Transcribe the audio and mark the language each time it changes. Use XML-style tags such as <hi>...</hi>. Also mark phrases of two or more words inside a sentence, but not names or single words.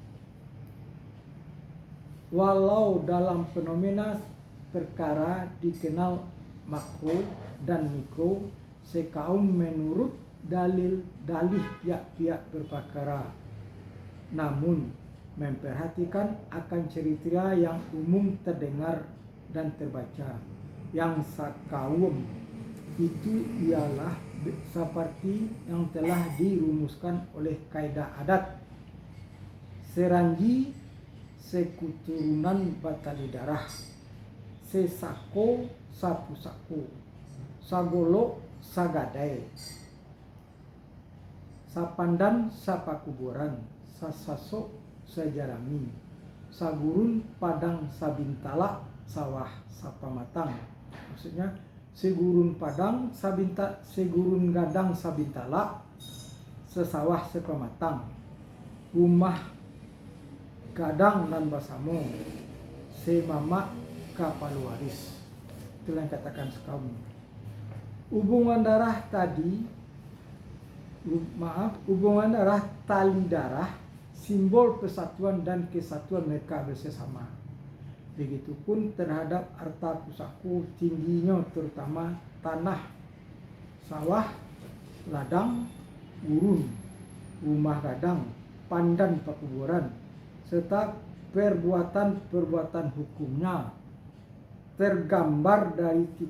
<id>Walau dalam fenomena perkara dikenal makro dan mikro sekaum menurut dalih pihak-pihak berperkara, namun memperhatikan akan kriteria yang umum terdengar dan terbaca. Yang sekaum itu ialah seperti yang telah dirumuskan oleh kaidah adat,</id> <min>seranji, sekuturunan batali darah, sesako sapusako, sagolo sagadai, sapandan sapakuburan, sasaso sajarami, sagurun padang sabintala, sawah sapamatang.</min> <id>Maksudnya segurun padang segurun gadang sabintala, sesawah sepamatang,</id> <min>rumah gadang nan basamo,</min> <id>semama kapal waris. Itulah yang katakan sekaum. Hubungan darah tadi, hubungan darah, tali darah, simbol persatuan dan kesatuan mereka bersama. Begitupun terhadap harta pusako tingginya, terutama tanah, sawah, ladang, urun, rumah gadang,</id> <min>pandan pakuburan,</min> <id>serta perbuatan-perbuatan hukumnya tergambar dari</id>